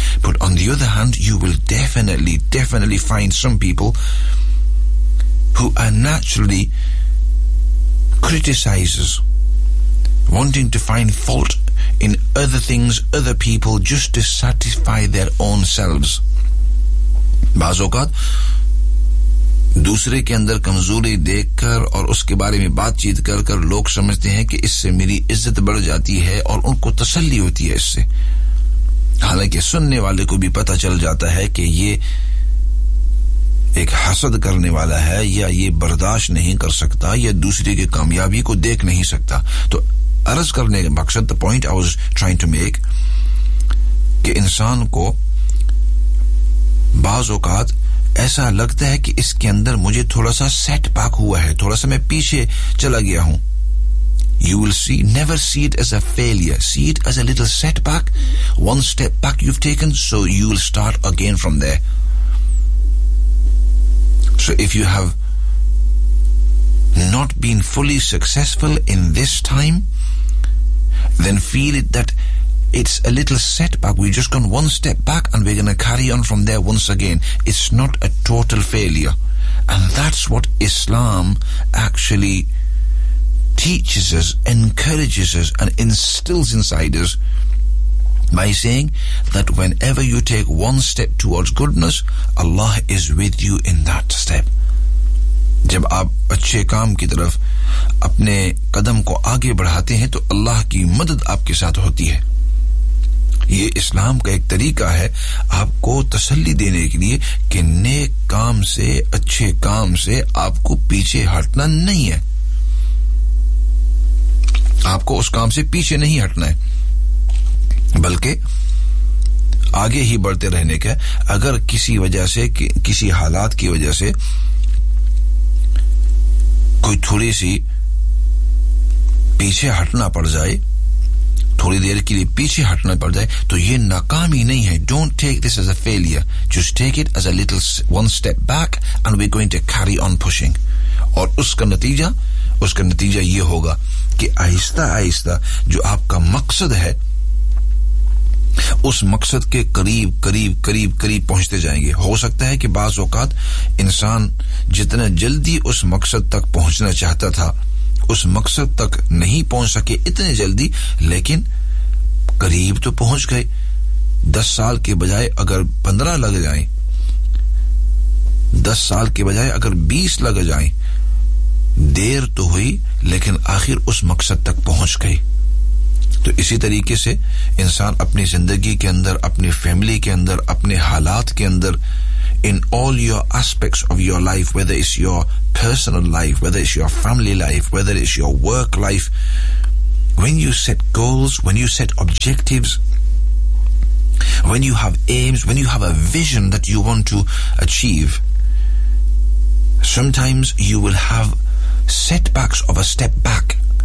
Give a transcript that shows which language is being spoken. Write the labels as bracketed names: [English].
[English] But on the other hand, you will definitely find some people who are naturally criticizers, wanting to find fault in other things, other people, just to satisfy their own selves. [Urdu] Baz oqat دوسرے کے اندر کمزوری دیکھ کر اور اس کے بارے میں بات چیت کر کر لوگ سمجھتے ہیں کہ اس سے میری عزت بڑھ جاتی ہے اور ان کو تسلی ہوتی ہے اس سے. حالانکہ سننے والے کو بھی پتہ چل جاتا ہے کہ یہ ایک حسد کرنے والا ہے یا یہ برداشت نہیں کر سکتا یا دوسرے کے کامیابی کو دیکھ نہیں سکتا. تو عرض کرنے کا مقصد, [English] the point I was trying to make, [Urdu] کہ انسان کو بعض اوقات ایسا لگتا ہے کہ اس کے اندر مجھے تھوڑا سا سیٹ پاک ہوا ہے, تھوڑا سا میں پیچھے چلا گیا ہوں. [English] You will see, never see it as a failure, see it as a little setback. One step back you've taken, so you will start again from there. So if you have not been fully successful in this time, then feel it that it's a little setback. We've just gone one step back and we're going to carry on from there once again. It's not a total failure. And that's what Islam actually teaches us, encourages us and instills inside us by saying that whenever you take one step towards goodness, Allah is with you in that step. [Urdu] جب آپ اچھے کام کی طرف اپنے قدم کو آگے بڑھاتے ہیں تو اللہ کی مدد آپ کے ساتھ ہوتی ہے. یہ اسلام کا ایک طریقہ ہے آپ کو تسلی دینے کے لیے کہ نیک کام سے, اچھے کام سے آپ کو پیچھے ہٹنا نہیں ہے, آپ کو اس کام سے پیچھے نہیں ہٹنا ہے بلکہ آگے ہی بڑھتے رہنے کا. اگر کسی وجہ سے, کسی حالات کی وجہ سے کوئی تھوڑی سی پیچھے ہٹنا پڑ جائے, تھوڑی دیر کے لیے پیچھے ہٹنا پڑ جائے, تو یہ ناکامی نہیں ہے. [English] Don't take this as a failure, just take it as a little one step back and we're going to carry on pushing. [Urdu] اور اس کا نتیجہ یہ ہوگا کہ آہستہ آہستہ جو آپ کا مقصد ہے اس مقصد کے قریب قریب قریب قریب پہنچتے جائیں گے. ہو سکتا ہے کہ بعض اوقات انسان جتنا جلدی اس مقصد تک پہنچنا چاہتا تھا اس مقصد تک نہیں پہنچ سکے اتنے جلدی, لیکن قریب تو پہنچ گئے. 10 سال کے بجائے اگر 15 لگ جائیں, 10 سال کے بجائے اگر 20 لگ جائیں, دیر تو ہوئی لیکن آخر اس مقصد تک پہنچ گئے. تو اسی طریقے سے انسان اپنی زندگی کے اندر, [English] اپنی فیملی کے اندر, اپنے حالات کے اندر, in all your aspects of your life, whether it's your personal life, whether it's your family life, whether it's your work life, when you set goals, when you set objectives, when you have aims, when you have a vision that you want to achieve, sometimes you will have setbacks of a step back.